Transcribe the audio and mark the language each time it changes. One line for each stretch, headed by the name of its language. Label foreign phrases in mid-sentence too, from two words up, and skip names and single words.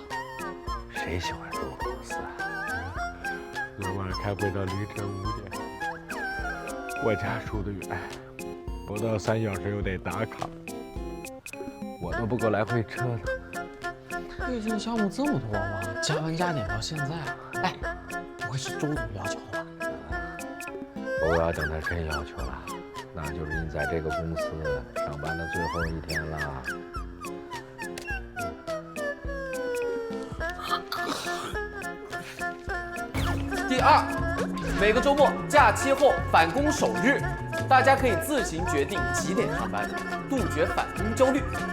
Chinese: 誰喜歡住公司啊？昨晚開會到凌晨5點，我家住得遠，不到3小時又得打卡，我都不夠來回折騰。最近項目這麼多嗎？加班加點到現在啊？哎，不會是周总要求的吧？不要等他真要求了，那就是你在這個公司上班的最後一天了。第二，每個周末假期後返工首日，大家可以自行決定幾點上班，杜絕返工焦慮。